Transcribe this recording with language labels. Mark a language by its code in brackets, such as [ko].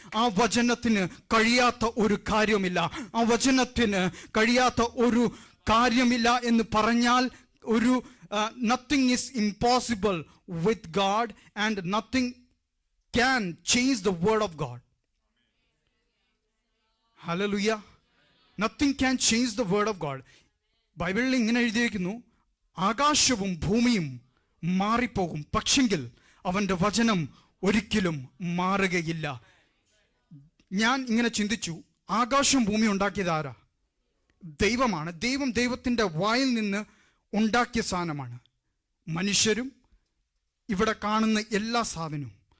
[ml] ആ വചനത്തിന് കഴിയാത്ത ഒരു കാര്യമില്ല. ആ വചനത്തിന് കഴിയാത്ത ഒരു കാര്യമില്ല എന്ന് പറഞ്ഞാൽ ഒരു [en] Nothing is impossible with God and nothing can change the word of God. [ml] Hallelujah. [en] Nothing can change the word of God. [ml] ബൈബിളിൽ ഇങ്ങനെ എഴുതിയിരിക്കുന്നു, ആകാശവും ഭൂമിയും മാറിപ്പോകും, പക്ഷെങ്കിൽ അവൻ്റെ വചനം ഒരിക്കലും മാറുകയില്ല. ഞാൻ ഇങ്ങനെ ചിന്തിച്ചു, ആകാശം ഭൂമി ഉണ്ടാക്കിയത് ആരാ? ദൈവമാണ്. ദൈവത്തിൻ്റെ വായിൽ നിന്ന് ഉണ്ടാക്കിയ സാധനമാണ്. മനുഷ്യരും ഇവിടെ കാണുന്ന എല്ലാ സാധനവും.